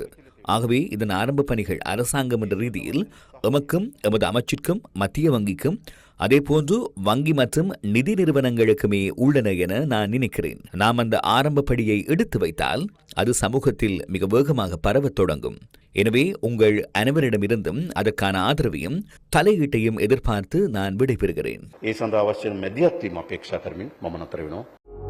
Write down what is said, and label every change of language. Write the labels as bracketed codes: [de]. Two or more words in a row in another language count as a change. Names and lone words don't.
[ta] ஆகவே இதன் ஆரம்ப பணிகள் அரசாங்கம் என்ற ரீதியில் எமக்கும் எமது அமைச்சிற்கும் மத்திய வங்கிக்கும் அதேபோன்று வங்கி மற்றும் நிதி நிறுவனங்களுக்குமே உள்ளன என நான் நினைக்கிறேன். நாம் அந்த ஆரம்ப படியை எடுத்து வைத்தால் அது சமூகத்தில் மிக வேகமாக பரவத் தொடங்கும். எனவே உங்கள் அனைவரிடமிருந்தும் அதற்கான ஆதரவையும் தலையீட்டையும் எதிர்பார்த்து நான் விடைபெறுகிறேன். [si] ඒ සඳහා අවශ්‍ය මැදිහත්වීම අපේක්ෂා කරමින් මම නතර වෙනවා.